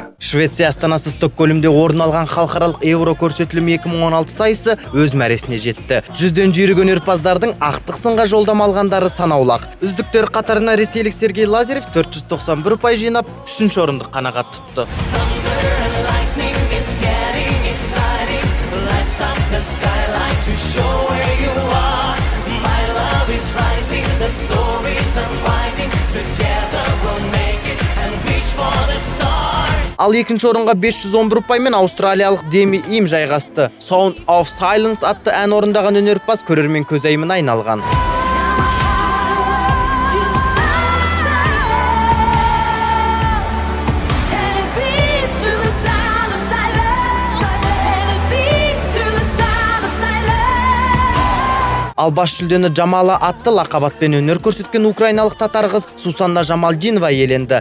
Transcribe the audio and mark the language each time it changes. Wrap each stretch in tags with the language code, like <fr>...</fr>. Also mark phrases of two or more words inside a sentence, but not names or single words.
<kk>Швеция астанасы Стокгольмде орын алған халықаралық Еуро көрсетілім 2016 сайысы өз мәресіне жетті. 100-ден жүйрік өнерпаздардың ақтық сынға жолдама алғандары санаулақ. Үздіктер қатарына ресейлік Сергей Лазарев 491 ұпай жинап, 3-ші орынды қанағат тұтты.</kk> <en>The skyline to show where you are. My love is rising, the stories are winding. Together we'll make it and reach for the stars.</en> <kk>Ал екінші орынға 511 ұпаймен аустралиялық Деми Им жайғасты. Sound of Silence атты ән орындаған өнерпаз көрермен көзайымына айналған. Ал бас жүлдені Джамала атты лақабатпен өнер көрсеткен украиналық татар қыз Сусанна Жамалдинова иеленді.</kk>